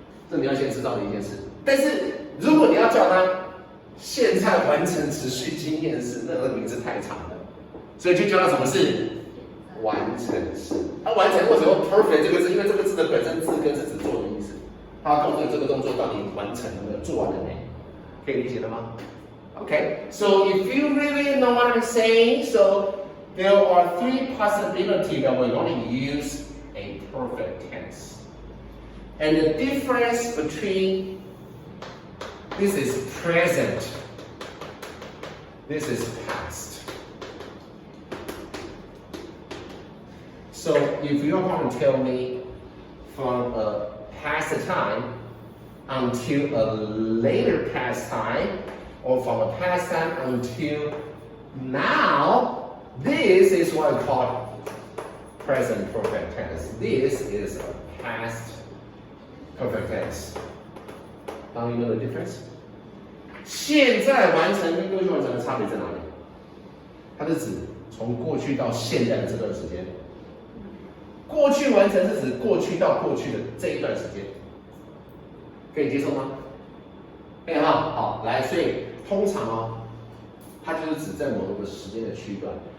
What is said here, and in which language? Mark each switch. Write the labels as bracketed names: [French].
[Chinese] 这你要先知道的一件事。但是如果你要叫它现在完成持续经验式，那个名字太长了，所以就叫它什么式？完成式。它完成为什么用 perfect 这个字？因为这个字的本身字根是指做的意思。它告诉你这个动作到底完成了，做完了没？可以理解了吗 [English] ？Okay, so if you really know what I'm saying, so there are 3 possibilities that we're going to use a perfect tense. And the difference between this is present, this is past. So if you're going to tell me from a past time until a later past time, or from a past time until now, this is what I call present perfect tense. This is a past perfect tense. Now you know the difference? [Chinese] 现在完成跟过去完成的差别在哪里？它是指从过去到现在的这段时间。过去完成是指过去到过去的这一段时间，可以接受吗？可以哈，好，来，所以通常它就是指在某个时间的区段。